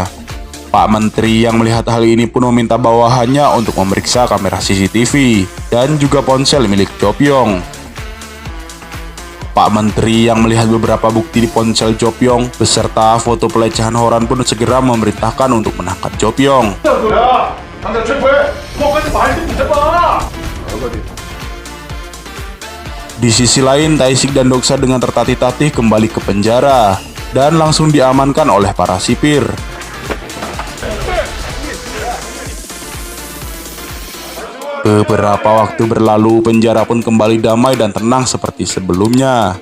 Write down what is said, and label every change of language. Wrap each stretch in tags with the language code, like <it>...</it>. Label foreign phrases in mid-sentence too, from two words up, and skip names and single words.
<id>Pak Menteri yang melihat hal ini pun meminta bawahannya untuk memeriksa kamera CCTV dan juga ponsel milik Jopyong. Pak Menteri yang melihat beberapa bukti di ponsel Jopyong beserta foto pelecehan Horan pun segera memerintahkan untuk menangkap Jopyong.</id> <ko>야, 당장 체포해. 뭐까지 말 좀 해봐.</ko> <id>Di sisi lain, Taishik dan Doksa dengan tertatih-tatih kembali ke penjara dan langsung diamankan oleh para sipir. Beberapa waktu berlalu, penjara pun kembali damai dan tenang seperti sebelumnya.</id>